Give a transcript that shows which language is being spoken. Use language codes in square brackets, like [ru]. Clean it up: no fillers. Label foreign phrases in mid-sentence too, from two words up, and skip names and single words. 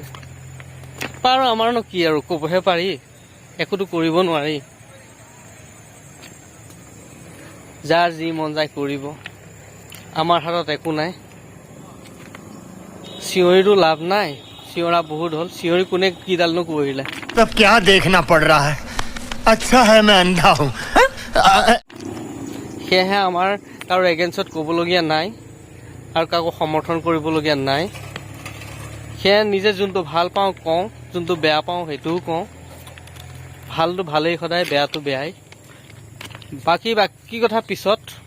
[as] বাৰু আমাৰনো কি আৰু, ক'বহে পাৰি, একোতো কৰিব নোৱাৰি। যাৰ যি মন যায় কৰিব, আমাৰ হাতত একো নাই। চিঞৰিতো লাভ নাই, চিঞৰা বহুত হ'ল। চিঞৰি কোনে কিডালনো কৰিলে। [hi] तब क्या देखना पड़ रहा है? अच्छा है मैं अंधा हूँ। [as] সেয়েহে আমাৰ কাৰো এগেইনষ্টত ক'বলগীয়া নাই, আৰু কাকো সমৰ্থন কৰিবলগীয়া নাই। সেয়ে নিজে যোনটো ভাল পাওঁ কওঁ, যোনটো বেয়া পাওঁ সেইটোও কওঁ। ভালটো ভালেই সদায়, বেয়াটো বেয়াই। বাকী কথা পিছত।